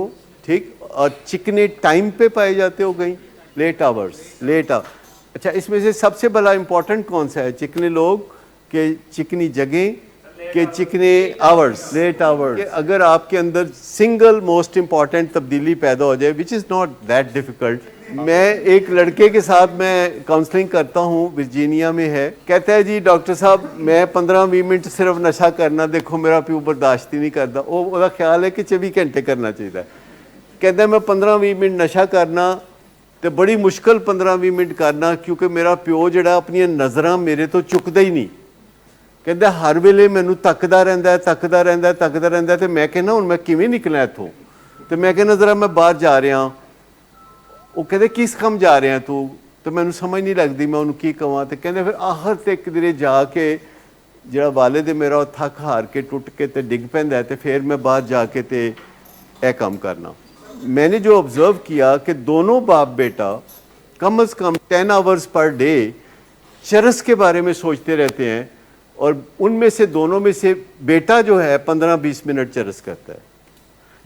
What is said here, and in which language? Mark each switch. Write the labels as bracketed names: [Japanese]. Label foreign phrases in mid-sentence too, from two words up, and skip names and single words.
[Urdu] ٹھیک, اور چکنے ٹائم پہ پائے جاتے ہو کہیں؟ [English] Late hours, late hour. [Urdu] اچھا, اس میں سے سب سے بڑا امپورٹنٹ کون سا ہے؟ چکنے لوگ کہ چکنی جگہیں کہ چکنے آورس؟ [English] Late hours. [Urdu] اگر آپ کے اندر [English] single most important [Urdu] تبدیلی پیدا ہو جائے, [English] Which is not that difficult. [Urdu] میں ایک لڑکے کے ساتھ میں کاؤنسلنگ کرتا ہوں, ورجینیا میں ہے. کہتا ہے جی ڈاکٹر صاحب میں 15-20 منٹ صرف نشہ کرنا, دیکھو میرا پیو برداشت ہی نہیں کرتا. وہ خیال ہے کہ 24 گھنٹے کرنا چاہیے. کہتا ہے میں 15-20 منٹ نشہ کرنا تو بڑی مشکل 15-20 منٹ کرنا, کیونکہ میرا پیو جڑا اپنی نظراں میرے تو چکتا ہی نہیں. [Punjabi] کہتا ہر ویلے مینوں تکدا رہندا ہے, تکدا رہندا ہے, تکدا رہندا ہے. تو میں کہنا ہن میں کیویں نکلاں اتھوں؟ تو میں کہنا ذرا میں باہر جا رہا ہاں. وہ کہتے کس کم جا رہے ہیں تو مینوں سمجھ نہیں لگتی میں انہوں کی کہاں. تو کہتے پھر آخر تے کدھر جا کے جڑا والد ہے میرا وہ تھک ہار کے ٹوٹ کے تے ڈگ پیندا ہے, تے پھر میں باہر جا کے تے اے کام کرنا. [Urdu] میں نے جو آبزرو کیا کہ دونوں باپ بیٹا کم از کم 10 [English] hours per day [Urdu] چرس کے بارے میں سوچتے رہتے ہیں, اور ان میں سے دونوں میں سے بیٹا جو ہے 15-20 منٹ چرس کرتا ہے.